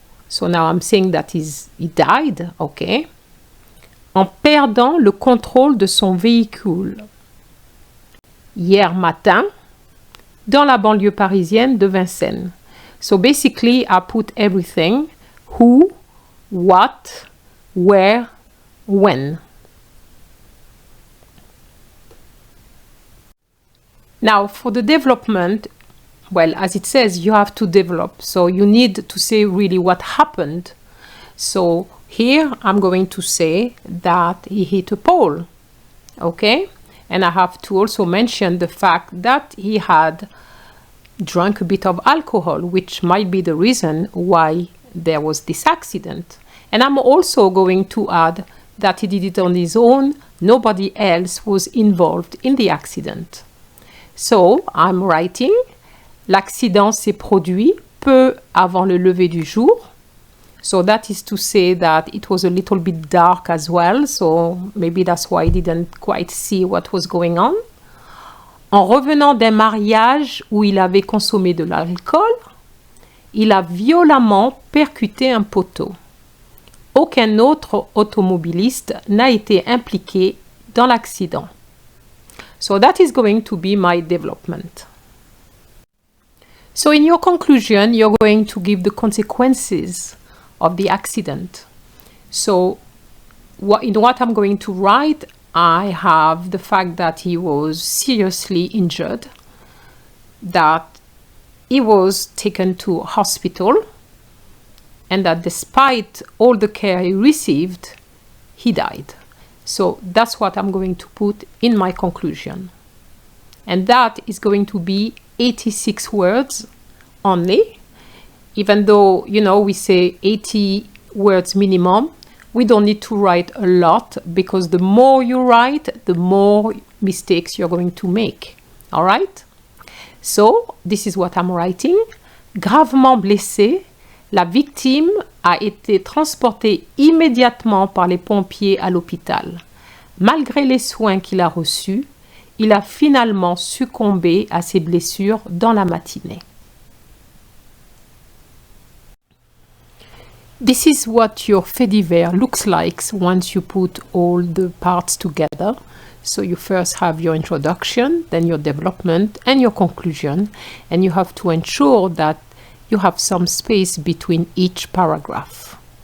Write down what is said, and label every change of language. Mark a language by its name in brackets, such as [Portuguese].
[English] So now I'm saying that he died, okay, [French] en perdant le contrôle de son véhicule hier matin dans la banlieue parisienne de Vincennes. [English] So basically I put everything: who, what, where, when. Now for the development, well, as it says, you have to develop. So you need to say really what happened. So here I'm going to say that he hit a pole. Okay? And I have to also mention the fact that he had drunk a bit of alcohol, which might be the reason why there was this accident. And I'm also going to add that he did it on his own. Nobody else was involved in the accident. So I'm writing: [French] l'accident s'est produit peu avant le lever du jour. [English] So that is to say that it was a little bit dark as well. So maybe that's why I didn't quite see what was going on. [French] En revenant d'un mariage où il avait consommé de l'alcool, il a violemment percuté un poteau. Aucun autre automobiliste n'a été impliqué dans l'accident. [English] So that is going to be my development. So in your conclusion, you're going to give the consequences of the accident. So in what I'm going to write, I have the fact that he was seriously injured, that he was taken to hospital, and that despite all the care he received, he died. So that's what I'm going to put in my conclusion. And that is going to be 86 words only. Even though, you know, we say 80 words minimum, we don't need to write a lot, because the more you write, the more mistakes you're going to make. All right? So, this is what I'm writing. [French] Gravement blessé, la victime a été transportée immédiatement par les pompiers à l'hôpital. Malgré les soins qu'il a reçus, il a finalement succombé à ses blessures dans la matinée. [English] This is what your fait divers looks like once you put all the parts together. So you first have your introduction, then your development and your conclusion, and you have to ensure that you have some space between each paragraph.